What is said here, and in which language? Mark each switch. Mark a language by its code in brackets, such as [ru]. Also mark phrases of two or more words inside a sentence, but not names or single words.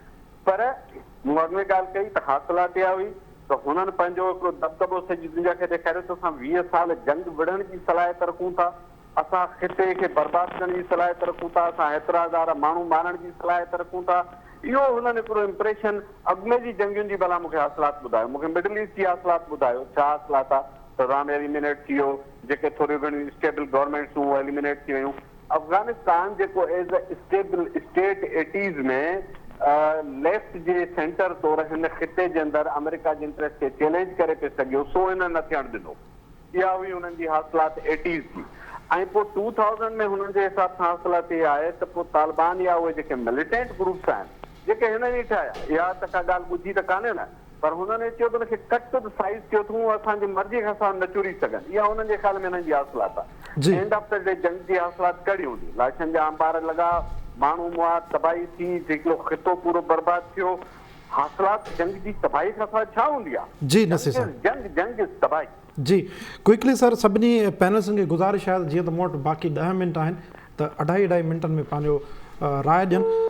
[sd] पर मूं अॻु में ॻाल्हि कई त हासिलात इहा हुई त हुननि पंहिंजो हिकिड़ो दबदबो सॼी दुनिया खे ॾेखारियो त असां 20 साल जंग विढ़ण जी सलाहियत रखूं था, असां खिते खे बर्बाद करण जी सलाहियत रखूं था, असां हेतिरा हज़ार माण्हू मारण जी सलाहियत रखूं था, इहो हुननि हिकिड़ो इम्प्रेशन अॻिमें जी जंगियुनि जी भला मूंखे हासिलात ॿुधायो, मूंखे मिडल ईस्ट जी हासिलात ॿुधायो, छा हासिलात आहे? सदाम एलिमिनेट थी वियो, जेके थोरियूं घणियूं [en] stable governments [sd] हुयूं उहे एलिमिनेट थी वियूं। अफ़गानिस्तान जेको [en] as a stable state [sd] 80s में लेफ्ट जे सेंटर तौरु हिन ख़िते जे अंदरि अमेरिका जे इंट्रस्ट खे चैलेंज करे पियो सघियो, सो हिन न थियणु ॾिनो। इहा हुई हुननि जी हासिलात 80s जी। ऐं पोइ 2000 में हुननि जे हिसाब सां हासिलात इहा आहे त पोइ तालिबान या उहे जेके [en] militant groups [sd] आहिनि जेके हिननि ई ठाहिया, इहा त का ॻाल्हि ॿुधी त कान्हे न, पर हुननि चयो त हुनखे [en] cut to the size [sd] कयो अथऊं, असांजी मर्ज़ी खां असां न चुरी सघनि। इहा हुननि जे ख़्याल में हिननि जी हासिलात आहे। [en] end of the day [sd] जंग जी हासिलात कहिड़ी हूंदी? लाशनि जा अंबार लॻा, माण्हू मुआ, तबाही थी, हिकिड़ो ख़ितो पूरो बर्बाद थियो। हासिलात जंग जी तबाही खां सवाइ छा हूंदी आहे? जी नसीर साहब, जंग तबाही। जी [en] quickly sir, [sd] सभिनी पैनलिस्टनि खे गुज़ारिश आहे जीअं त मूं वटि बाक़ी 10 मिंट आहिनि त 2.5 मिंटनि में पंहिंजो राय ॾियनि।